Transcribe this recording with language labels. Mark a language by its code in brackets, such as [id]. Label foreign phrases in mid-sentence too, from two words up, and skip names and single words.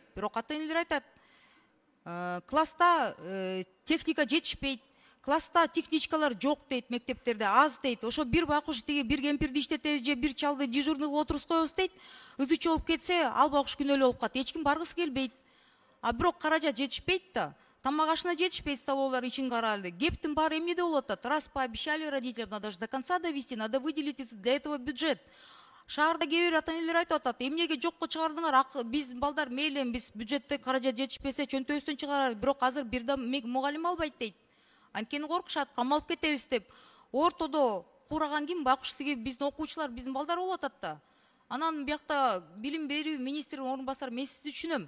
[ky] Бирок ата-энелер айтат, класста техника жетишпейт, класста техничкалар жок дейт, мектептерде аз дейт. Ошо бир бакуш тиги бир кемпирди иштетебиз же бир чалды дежурныйга отургуз коебуз дейт. Ызы чолуп кетсе, ал бакуш күнөөлүү болуп калат. Эч ким баргысы келбейт. Бирок каражат жетишпейт да. Тамак ашына жетишпейт, столовалар ичин каралды. Кептин баары эмнеде болуп атат? [ru] Раз пообещали родителям, надо же до конца довести, надо выделить для этого бюджет. [ky] Шаарда кээ бир ата-энелер айтып атат, эмнеге жокко чыгардыңар? Биз балдар мейли, биз бюджетте каражат жетишпесе чөнтөбүздөн чыгаралы. Бирок азыр бир да мугалим албайт дейт. Анткени коркушат, камалып кетебиз деп. Ортодо кураган ким? Бакуш тиги биздин окуучулар, биздин балдар болуп атат да. Анан биякта билим берүү министринин орун басары, мен сизди түшүнөм.